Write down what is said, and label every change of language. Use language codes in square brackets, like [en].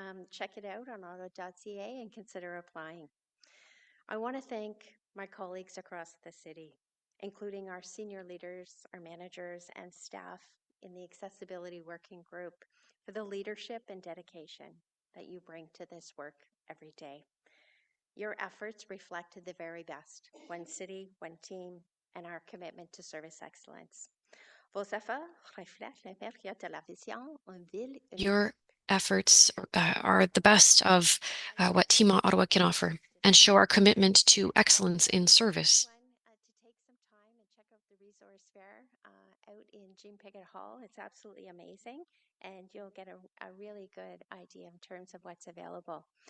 [en] Check it out on ottawa.ca and consider applying. I want to thank my colleagues across the city, including our senior leaders, our managers, and staff in the Accessibility Working Group for the leadership and dedication that you bring to this work every day. Your efforts reflect the very best, one city, one team, and our commitment to service excellence. [fr] Vos efforts reflètent l'impact de la vision, une ville, une [en] Your efforts are the best of what Team Ottawa can offer and show our commitment to excellence in service. to take some time and check out the resource fair out in Jean Piggott Hall. It's absolutely amazing, and you'll get a really good idea in terms of what's available.